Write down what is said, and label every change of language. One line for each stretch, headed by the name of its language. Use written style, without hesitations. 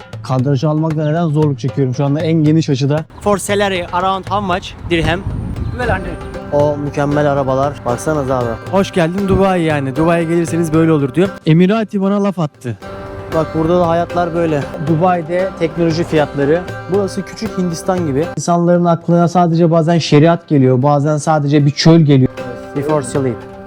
Turkish: Kadrajı almakta neden zorluk çekiyorum şu anda en geniş açıda.
English: For salary around how much dirhem? 1200.
Turkish: O mükemmel arabalar. Baksanıza abi. Hoş geldin Dubai yani. Dubai'ye gelirseniz böyle olur diyor. Emirati bana laf attı. Bak burada da hayatlar böyle. Dubai'de teknoloji fiyatları. Burası küçük Hindistan gibi. İnsanların aklına sadece bazen şeriat geliyor. Bazen sadece bir çöl geliyor.
English: Before sleep.